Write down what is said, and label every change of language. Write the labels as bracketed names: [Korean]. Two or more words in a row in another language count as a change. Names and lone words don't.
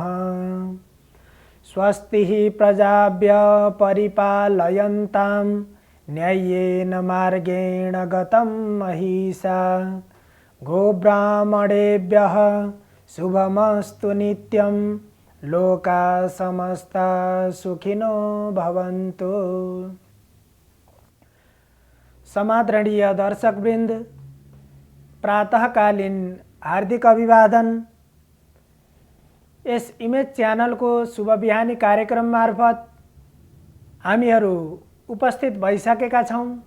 [Sanskrit] स्वस्तिः प्रजाभ्यः परिपालयन्तां न्याय्येन मार्गेण गतं महिषा गोब्राह्मणेभ्यः शुभमस्तु नित्यं लोका समस्ता सुखिनो भवन्तु। [Nepali] समादरणीय दर्शकवृन्द, प्रातःकालीन हार्दिक अभिवादन। यस इमेज च्यानल को शुभ बिहानी कार्यक्रम मार्फत हामीहरू उपस्थित भइसकेका छौं।